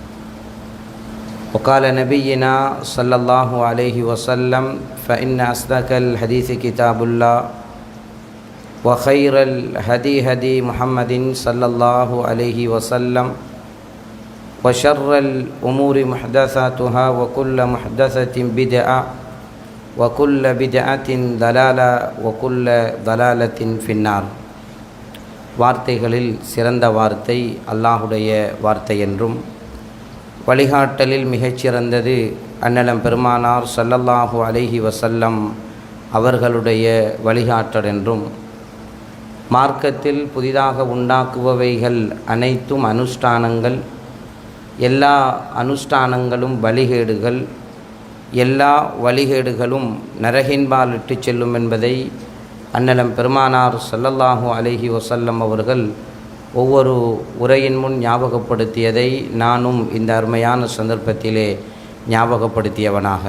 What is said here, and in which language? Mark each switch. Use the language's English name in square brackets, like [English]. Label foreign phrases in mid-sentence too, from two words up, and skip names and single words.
[Arabic] وقال نبينا صلى الله عليه وسلم فإن أصدق الحديث كتاب الله وخير الهدي هدي محمد صلى الله عليه وسلم وشر الأمور محدثاتها وكل محدثة بدعة وكل بدعة ضلالة وكل ضلالة في النار. [Tamil] வார்த்தைகளில் சிறந்த வார்த்தை அல்லாஹுடைய வார்த்தை என்றும் வழிகாட்டலில் மிகச்சிறந்தது அன்னலம் பெருமானார் ஸல்லல்லாஹு [Arabic] عليه وسلم [Tamil] அவர்களுடைய வழிகாட்டல் என்றும் மார்க்கத்தில் புதிதாக உண்டாக்குபவைகள் அனைத்தும் அனுஷ்டானங்கள், எல்லா அனுஷ்டானங்களும் வழிகேடுகள், எல்லா வழிகேடுகளும் நரகின்பால் இட்டு செல்லும் என்பதை அன்னலம் பெருமானார் [Arabic] صلى الله عليه وسلم [Tamil] அவர்கள் ஒவ்வொரு உரையின் முன் ஞாபகப்படுத்தியதை நானும் இந்த அருமையான சந்தர்ப்பத்திலே ஞாபகப்படுத்தியவனாக.